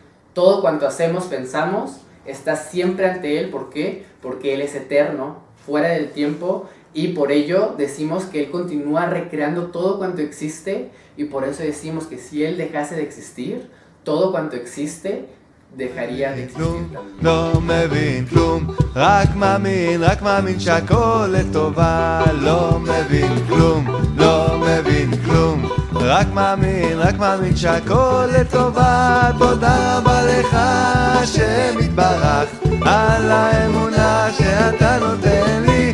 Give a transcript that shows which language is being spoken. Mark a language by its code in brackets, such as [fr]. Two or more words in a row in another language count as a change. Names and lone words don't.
[es] Todo cuanto hacemos, pensamos, está siempre ante Él. ¿Por qué? Porque Él es eterno, fuera del tiempo, y por ello decimos que Él continúa recreando todo cuanto existe, y por eso decimos que si Él dejase de existir, todo cuanto existe dejaría de existir también. [he] לא מבין כלום, רק מאמין שהכל לטובה. לא מבין כלום, לא מבין כלום, רק מאמין שהכל לטובה. תודה רבה לך השם יתברך על האמונה שאתה נותן לי.